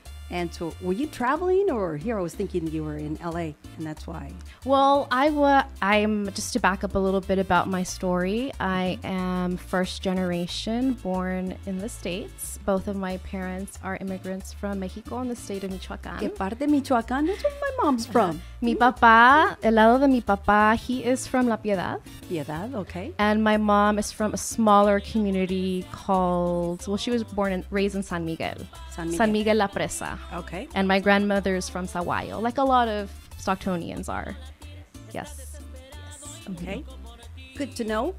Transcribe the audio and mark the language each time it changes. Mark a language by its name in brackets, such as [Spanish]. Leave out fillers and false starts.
[English] And so, were you traveling, or here I was thinking you were in LA, and that's why? Well, I'm just to back up a little bit about my story. I am first generation born in the States. Both of my parents are immigrants from Mexico in the state of Michoacán. [Spanish] ¿Qué parte de Michoacán? [English] That's where my mom's from. [Spanish] Mi papá, el lado de mi papá, [English] he is from [Spanish] La Piedad. [English] Piedad, okay. And my mom is from a smaller community called, well, she was born and raised in San Miguel. San Miguel La Presa. Okay. And my grandmother is from Saguayo, like a lot of Stocktonians are. Yes. Okay. Good to know.